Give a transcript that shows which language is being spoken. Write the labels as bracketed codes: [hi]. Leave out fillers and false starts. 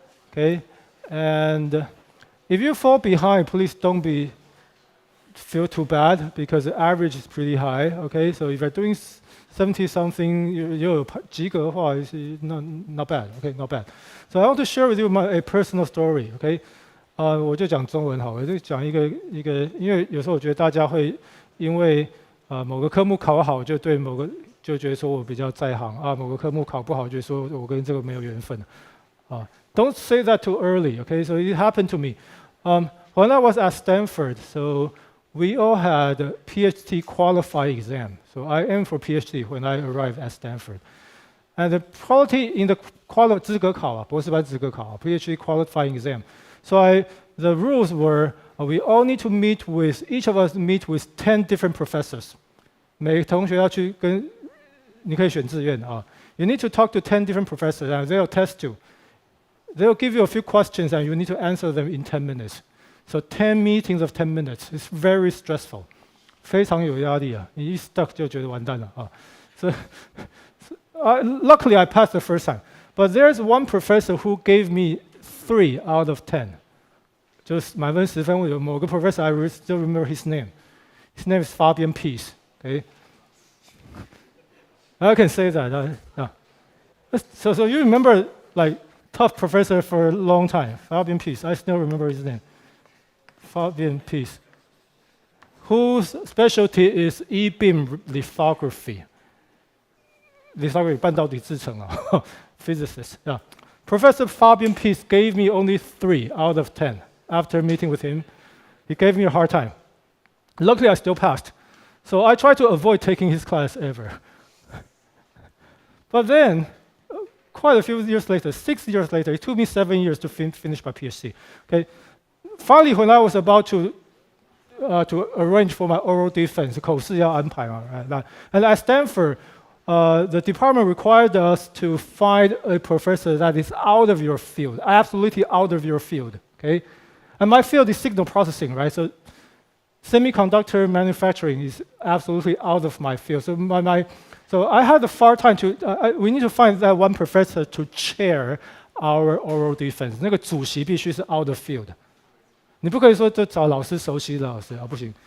[en] Okay, and if you fall behind, please don't feel too bad because the average is pretty high. Okay, so if you're doing 70 something, you [zh] 及格的话 [en] is not bad. Okay, not bad. So I want to share with you a personal story. [zh] Okay, 我就讲中文好，我就讲一个，因为有时候我觉得大家会因为某个科目考好，就对某个就觉得说我比较在行啊，某个科目考不好，就说我跟这个没有缘分啊。 [en] Don't say that too early. Okay, so it happened to me. When I was at Stanford, so we all had a PhD qualifying exam. So I aimed for PhD when I arrived at Stanford. And the quality in the [zh] 资格考啊，博士班资格考啊 [en] PhD qualifying exam. So the rules were we all need to each of us meet with 10 different professors. [zh] 每个同学要去跟，你可以选志愿啊。 [en] You need to talk to 10 different professors and they'll test you. They'll give you a few questions and you need to answer them in 10 minutes. So 10 meetings of 10 minutes is very stressful. [zh] 非常有压力啊，你一 stuck 就觉得完蛋了啊。 [en] So luckily I passed the first time. But there's one professor who gave me 3 out of 10. [zh] 就是满分10分，有某个 [en] professor I still remember his name. His name is Fabian Peace. Okay, I can say that. So you remember like tough professor for a long time, Fabian Peace. I still remember his name. Fabian Peace, whose specialty is E-beam lithography. [zh] Lithography 半导体制程啊，physicist. [en] Yeah. Professor Fabian Peace gave me only 3 out of 10. After meeting with him, he gave me a hard time. Luckily, I still passed. So I tried to avoid taking his class ever. But then, quite a few years later, 6 years later, it took me 7 years to finish my PhD. Okay, finally, when I was about to arrange for my oral defense, [zh] 口试要安排嘛 [en] right? And at Stanford, the department required us to find a professor that is out of your field, absolutely out of your field. Okay, and my field is signal processing, right? So semiconductor manufacturing is absolutely out of my field. So I had a hard time we need to find that one professor to chair our oral defense. [zh] 那个主席必须是 [en] out of field. [zh] 你不可以说就找老师熟悉的老师啊，不行。